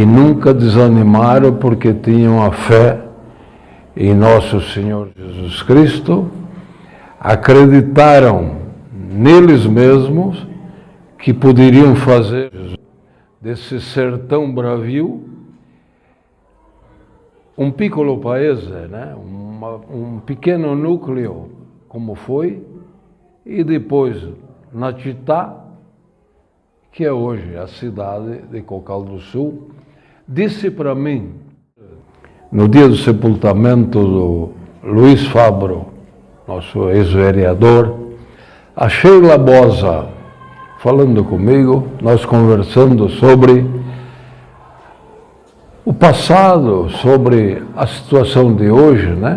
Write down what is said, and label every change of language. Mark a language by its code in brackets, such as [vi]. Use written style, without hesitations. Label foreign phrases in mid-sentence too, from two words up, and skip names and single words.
[pt] nunca desanimaram porque tinham a fé em nosso Senhor Jesus Cristo, acreditaram neles mesmos que poderiam fazer desse sertão bravio um [it] piccolo paese, [pt] né? Um pequeno núcleo, como foi, e depois na Città, que é hoje a cidade de Cocal do Sul. Disse para mim, no dia do sepultamento do Luiz Fabro, nosso ex-vereador, a Sheila Bosa, falando comigo, nós conversando sobre o passado, sobre a situação de hoje, né?